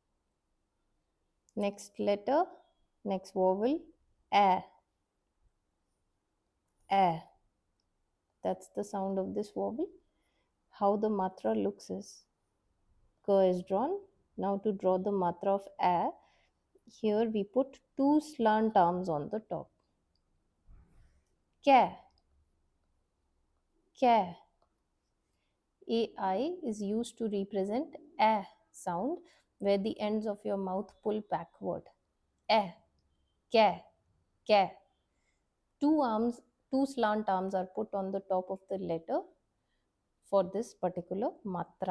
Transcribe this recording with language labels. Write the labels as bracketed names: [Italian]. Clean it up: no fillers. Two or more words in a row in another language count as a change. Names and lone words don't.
[English] Next letter, next vowel, a, a. That's the sound of this vowel. How the matra looks is, ka is drawn. Now to draw the matra of a, here we put two slant arms on the top. Ka, ka. AI is used to represent a sound where the ends of your mouth pull backward. A, ka, ka. Two arms, two slant arms are put on the top of the letter for this particular matra.